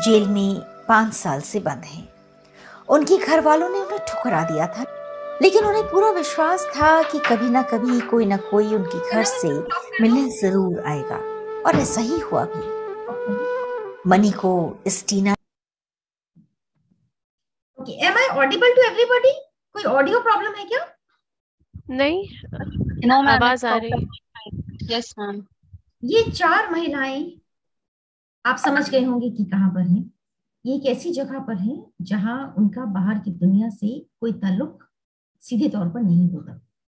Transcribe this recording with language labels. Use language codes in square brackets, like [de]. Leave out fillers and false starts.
[hi] Jail में 5 साल से बंद हैं। उनके घर वालों ने उन्हें ठुकरा दिया था, लेकिन उन्हें पूरा विश्वास था कि कभी ना कभी कोई ना कोई उनके घर से मिलने जरूर आएगा, और ऐसा ही हुआ भी। मनी को इस टीना [en] Am I audible to everybody? [hi] कोई ऑडियो प्रॉब्लम है क्या? नहीं, [en] No, ma'am. [hi] आवाज आ रही। [en] Yes, ma'am. [hi] ये 4 महिलाएं आप समझ गए होंगे कि कहाँ पर हैं। ये एक ऐसी जगह पर है जहां उनका बाहर की दुनिया से कोई ताल्लुक सीधे तौर पर नहीं होता।